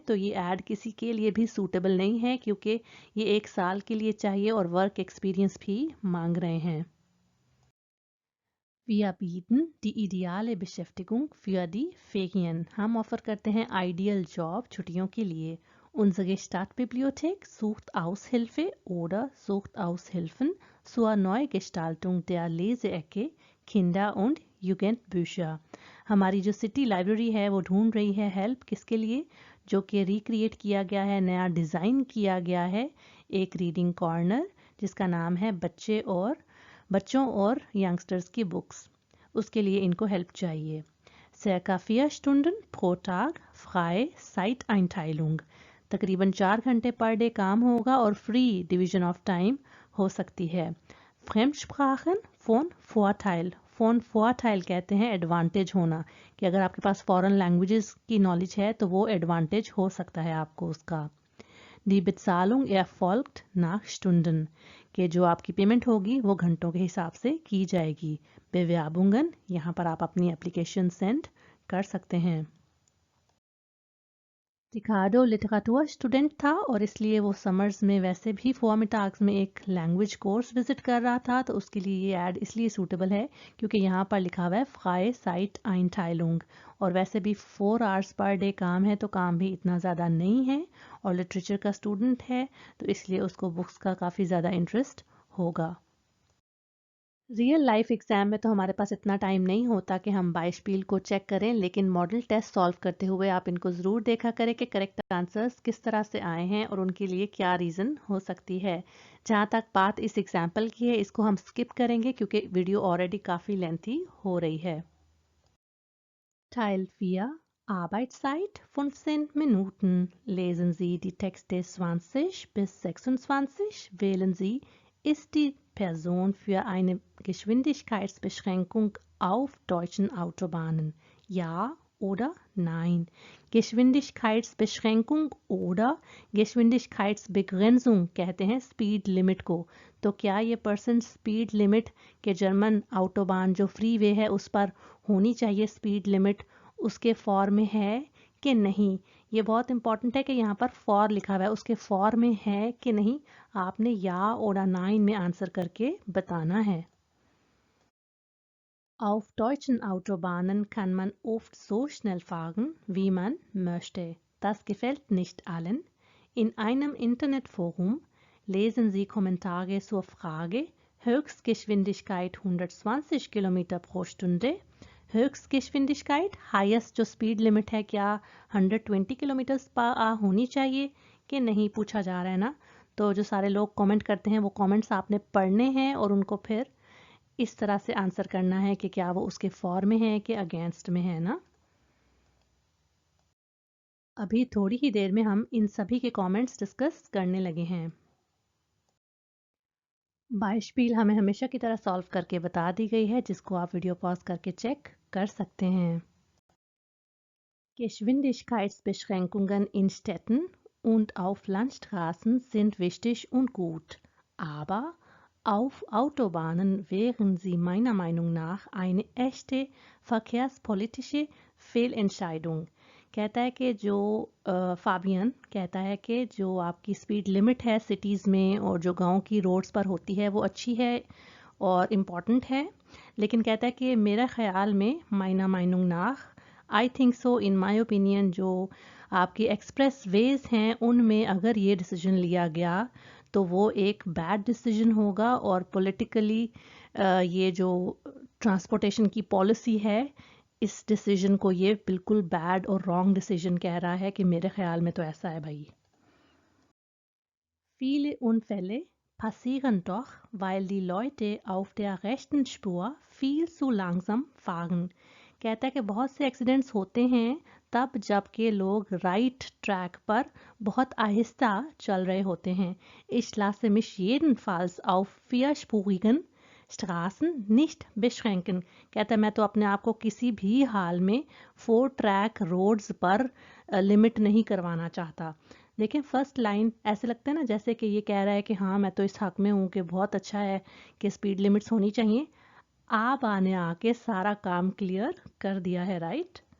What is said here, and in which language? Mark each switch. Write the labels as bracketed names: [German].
[Hindi] तो ये ऐड किसी के लिए भी सूटेबल नहीं है क्योंकि ये 1 साल के लिए चाहिए और वर्क एक्सपीरियंस भी मांग रहे हैं। [German] Wir bieten die ideale Beschäftigung für die Ferien. [Hindi] हम ऑफर करते हैं आइडियल जॉब छुट्टियों के लिए. [German] Unsere Stadtbibliothek sucht Aushilfe oder sucht Aushilfen zur Neugestaltung der Leseecke Kinder- und Jugendbücher. [Hindi] हमारी जो सिटी लाइब्रेरी है वो ढूंढ रही है हेल्प किसके लिए, जो कि रिक्रिएट किया गया है, नया डिज़ाइन किया गया है एक रीडिंग कॉर्नर जिसका नाम है बच्चों और यंगस्टर्स की बुक्स. उसके लिए इनको हेल्प चाहिए. [German] Circa 4 Stunden pro Tag frei Zeiteinteilung. [Hindi] तकरीबन 4 घंटे पर डे काम होगा और फ्री डिवीजन ऑफ टाइम हो सकती है. [German] Fremdsprachen von Vorteil. [Hindi] Phone Vorteil कहते हैं एडवांटेज होना, कि अगर आपके पास फॉरेन लैंग्वेजेस की नॉलेज है तो वो एडवांटेज हो सकता है आपको उसका. [German] Die Bezahlung erfolgt nach Stunden. [Hindi] कि जो आपकी पेमेंट होगी वो घंटों के हिसाब से की जाएगी. Bewerbungen, यहाँ पर आप अपनी एप्लीकेशन सेंड कर सकते हैं. रिकार्डो लिटरेचर स्टूडेंट था और इसलिए वो समर्स में वैसे भी फॉर्मिटाग्स में एक लैंग्वेज कोर्स विजिट कर रहा था, तो उसके लिए ये ऐड इसलिए सूटेबल है क्योंकि यहाँ पर लिखा हुआ है फ्राई साइट आइनटाइलुंग, और वैसे भी 4 आवर्स पर डे काम है तो काम भी इतना ज़्यादा नहीं है और लिटरेचर का स्टूडेंट है तो इसलिए उसको बुक्स का काफ़ी ज़्यादा इंटरेस्ट होगा. रियल लाइफ एग्जाम में तो हमारे पास इतना टाइम नहीं होता कि हम बाइशपील को चेक करें, लेकिन मॉडल टेस्ट सॉल्व करते हुए आप इनको ज़रूर देखा करें कि करेक्ट आंसर्स किस तरह से आए हैं और उनके लिए क्या रीज़न हो सकती है. जहाँ तक बात इस एग्जाम्पल की है इसको हम स्किप करेंगे क्योंकि वीडियो ऑलरेडी काफ़ी लेंथी हो रही है. [German] Teil 4 Arbeitszeit 15 Minuten. Lesen Sie die Texte 20 bis 26. Wählen Sie, ist die Person für eine Geschwindigkeitsbeschränkung auf deutschen Autobahnen? Ja oder nein? [Hindi] Geschwindigkeitsbeschränkung oder Geschwindigkeitsbegrenzung कहते हैं स्पीड लिमिट को. तो क्या ये पर्सन स्पीड लिमिट के जर्मन ऑटोबान जो free way है उस पर होनी चाहिए स्पीड लिमिट, उसके फॉर में है कि नहीं? ये बहुत इंपॉर्टेंट है कि यहाँ पर फॉर लिखा हुआ है, उसके फॉर में है कि नहीं आपने या [German] oder nein [Hindi] में आंसर करके बताना है. [German] Auf deutschen Autobahnen kann man oft so schnell fahren, wie man möchte. Das gefällt nicht allen. In einem Internetforum lesen Sie Kommentare zur Frage Höchstgeschwindigkeit 120 Kilometer pro Stunde. [Hindi] Höchstgeschwindigkeit highest जो speed limit है क्या 120 kilometre पर होनी चाहिए कि नहीं पूछा जा रहा है ना. तो जो सारे लोग कमेंट करते हैं वो कमेंट्स आपने पढ़ने हैं और उनको फिर इस तरह से आंसर करना है कि क्या वो उसके फॉर में है कि अगेंस्ट में है ना. अभी थोड़ी ही देर में हम इन सभी के कमेंट्स डिस्कस करने लगे हैं. बाइशपील हमें हमेशा की तरह सॉल्व करके बता दी गई है जिसको आप वीडियो पॉज करके चेक कर सकते हैं. [German] Geschwindigkeitsbeschränkungen in Städten und auf Landstraßen sind wichtig und gut, aber auf Autobahnen wären sie meiner Meinung nach eine echte verkehrspolitische Fehlentscheidung. [Hindi] कहता है कि जो फाबियन कहता है कि जो आपकी स्पीड लिमिट है सिटीज़ में और जो गांव की रोड्स पर होती है वो अच्छी है और इम्पॉर्टेंट है, लेकिन कहता है कि मेरा ख्याल में [German] माइना माइनुंग नाख [Hindi] I think so in my opinion जो आपकी एक्सप्रेस वेज हैं उनमें अगर ये डिसीजन लिया गया तो वो एक बैड डिसीजन होगा और पॉलिटिकली ये जो ट्रांसपोर्टेशन की पॉलिसी है इस डिसीजन को ये बिल्कुल बैड और रॉन्ग डिसीजन कह रहा है कि मेरे ख्याल में तो ऐसा है भाई. [German] Viele Unfälle passieren doch, weil die Leute auf der rechten Spur viel zu langsam fahren. [Hindi] कहता है कि बहुत से एक्सीडेंट्स होते हैं तब जबकि लोग राइट ट्रैक पर बहुत आहिस्ता चल रहे होते हैं. [German] Ich lasse mich jedenfalls auf vierspurigen Straßen nicht beschränken. [Hindi] कहता है मैं तो अपने आप को किसी भी हाल में 4 ट्रैक रोड्स पर लिमिट नहीं करवाना चाहता. लेकिन फर्स्ट लाइन ऐसे लगता है ना जैसे कि ये कह रहा है कि हाँ मैं तो इस हक में हूँ कि बहुत अच्छा है कि स्पीड लिमिट्स होनी चाहिए. आप आने आके सारा काम क्लियर कर दिया है राइट.